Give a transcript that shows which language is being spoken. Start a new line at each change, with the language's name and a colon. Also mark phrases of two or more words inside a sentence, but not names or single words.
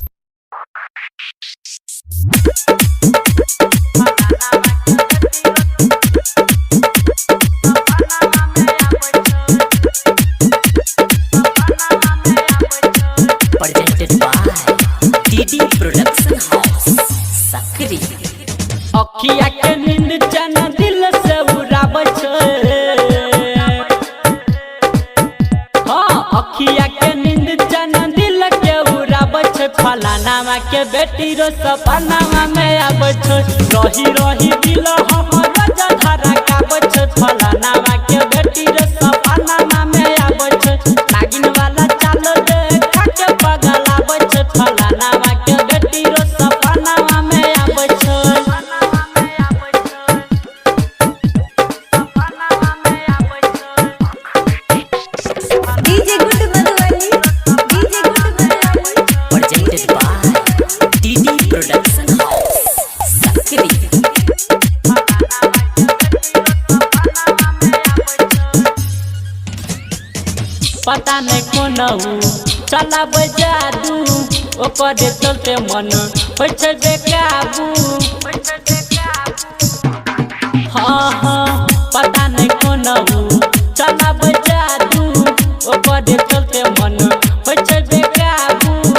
English: Presented by DD Production House, Sakri.
Maithili: अखिया के नींद जना दिल से उड़ाबै छै। हाँ, अखिया के नींद जना दिल के उड़ाबै छै। फलानावा के बेटी रो सपनावा में आबै छै। रही रही दिल हमर जधरा काबै छै। फलानावा के बेटी रो सपनावा में आबै छै। नागिन वाला चाल देखा के पागल आबै छै। फलानावा के बेटी रो सपनावा में आबै छै।
English: DJ Good Madhuvani, DJ Good Madhuvani. Presented by DD Production House, Sakri.
Maithili: पता नहीं कोनहु चलाबै जादू ओकर चलते मन होइ छै बेकाबू। हाँ हाँ पता नहीं कोनहु चलाबै जादू ओकर चलते मन होइ छै बेकाबू।